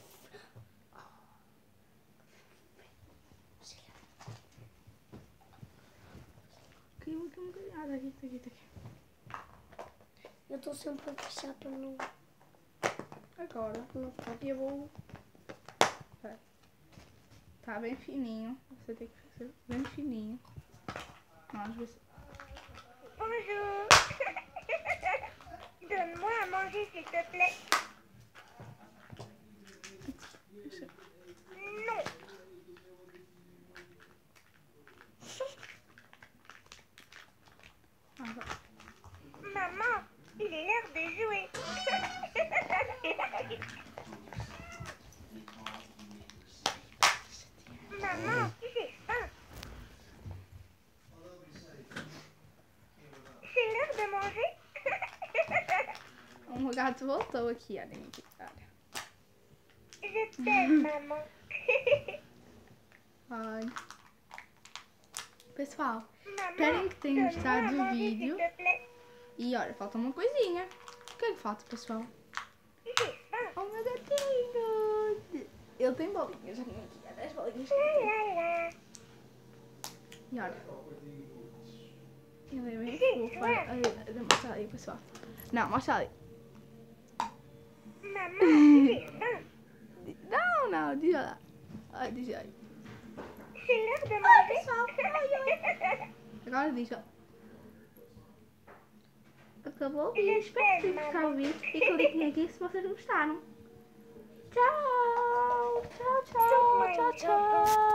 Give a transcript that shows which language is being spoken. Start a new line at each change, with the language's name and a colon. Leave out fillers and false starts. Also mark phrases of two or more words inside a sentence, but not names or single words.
Portuguese: Caiu aqui um bocadinho. Ah, daqui. Eu estou sempre a fechar para não... Agora eu vou... Tá bem fininho. Você tem que fazer bem fininho. Vamos ver se...
French: Bonjour. Donne-moi à manger, s'il te plaît. Non.
Portuguese: Ah, vai.
French: Maman, il est l'heure de jouer. Maman, j'ai faim. C'est l'heure de manger.
Portuguese: O gato voltou aqui, olha aqui. Olha.
French: Je t'aime, maman.
Portuguese: Ai. Pessoal,
French: Maman,
Portuguese: esperem que tenham
French: donne-moi
Portuguese: gostado
French: à
Portuguese: do
French: manger, s'il
Portuguese: vídeo.
French: te plaît.
Portuguese: E olha, falta uma coisinha. O que é que falta, pessoal?
French: J'ai faim.
Portuguese: Oh, meu gatinho! Ele tem bolinhas aqui. Olha as bolinhas. La la la. E olha. Ele é bem fofo. Olha, mostra ali, pessoal. Não, mostra ali.
French: Maman, j'ai faim.
Portuguese: Não, diz lá. Olha, diz aí.
French: C'est l'heure de manger.
Portuguese: pessoal. Agora diz, ó. Acabou o vídeo. Espero que tenham gostado do vídeo. E cliquem aqui se vocês gostaram. Tchau! Tchau!